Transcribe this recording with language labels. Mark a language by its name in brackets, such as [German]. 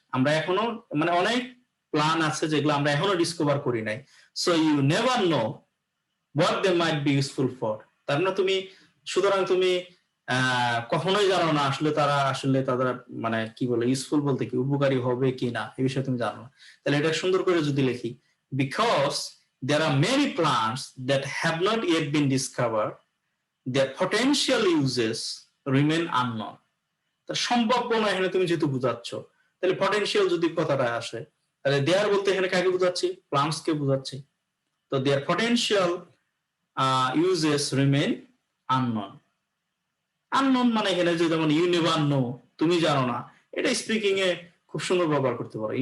[Bangla] আমরা এখনো মানে অনেক প্ল্যান আছে যেগুলো আমরা এখনো ডিসকভার করি নাই। [English] So you never know what they might be useful for. [Bangla] তার মানে তুমি, সুতরাং তুমি কখনোই জানো না আসলে তারা মানে কি বলে, ইউজফুল বলতে কি, উপকারী হবে কি না, এই বিষয়ে তুমি জানো না। তাহলে এটা সুন্দর করে যদি লিখি, [English] Because there are many plants that have not yet been discovered, their potential uses remain unknown. [Bangla] তার সম্ভাব্য না এখানে তুমি যেহেতু বুঝাচ্ছ, তাহলে পটেনশিয়াল যদি কথাটা আসে, তাহলে দেয়ার বলতে এখানে কাকে বুঝাচ্ছি, প্লান্টস কে বুঝাচ্ছি। তো [English] Their potential uses remain unknown. [Bangla] unknown মানে এখানে যে যেমন [English] you never know, [Bangla] তুমি জানো না, এটা স্পিকিং এ খুব সুন্দর ব্যবহার করতে পারো।